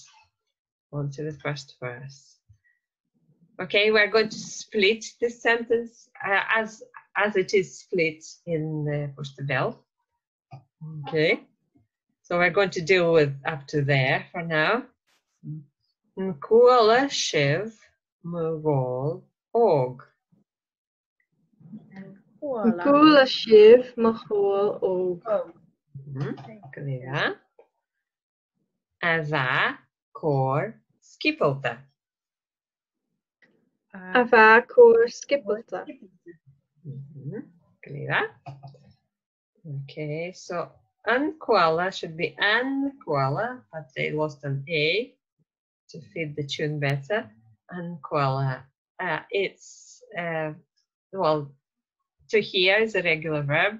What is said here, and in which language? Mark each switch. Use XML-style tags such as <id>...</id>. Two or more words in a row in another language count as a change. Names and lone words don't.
<en>On to the first verse. Okay, we're going to split this sentence as it is split in the Port-a-beul. Okay, so we're going to deal with up to there for now.</en> <gd>Cuala, sibh, og. Cuala, sibh, og.</gd> <en>Clear.</en> <gd>Ava, còir, Sgiobalta. Ava, còir, Sgiobalta.</gd> <en>Clear. Okay, so cuala should be cuala, but they lost an A to fit the tune better. Cuala, it's, well, to hear is a regular verb.</en>